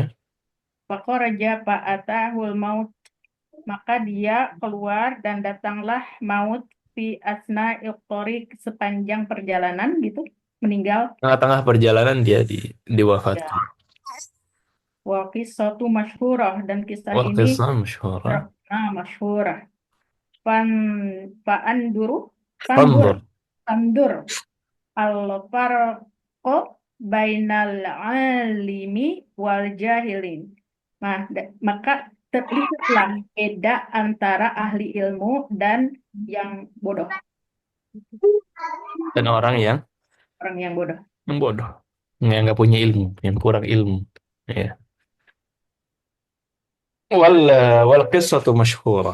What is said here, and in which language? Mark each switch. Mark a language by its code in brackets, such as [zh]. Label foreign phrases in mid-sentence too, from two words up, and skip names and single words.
[ar] فخرج فأتاه الموت, [id] maka dia keluar dan datanglah maut [ar] في أثناء الطريق, [id] sepanjang perjalanan gitu, meninggal. Tengah-tengah perjalanan dia diwafatkan. Ya. [ar] والقصة مشهورة, [id] dan kisah [ar] Wal [id] ini [ar] قصة مشهورة. مشهورة. فانظروا فانظر Fanzur. فانظر الفرق بين العالم والجاهلين. [id] Nah, maka terlihatlah beda antara ahli ilmu dan yang bodoh, Dan orang orang yang bodoh. yang bodoh. Yang nggak punya ilmu, yang kurang ilmu. Ya. [ar] وال، والقصة مشهورة.